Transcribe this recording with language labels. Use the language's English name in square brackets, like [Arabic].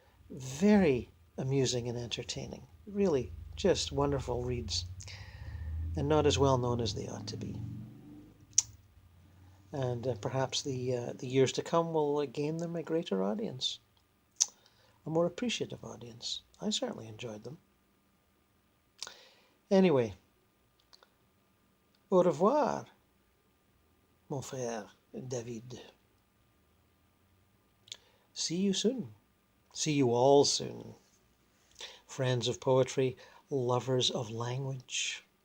[English] Very amusing and entertaining. Really just wonderful reads. And not as well known as they ought to be. And perhaps the years to come will gain them a greater audience. A more appreciative audience. I certainly enjoyed them. [French] Anyway, au revoir, mon frère David. [English] See you soon. See you all soon. Friends of poetry, lovers of language.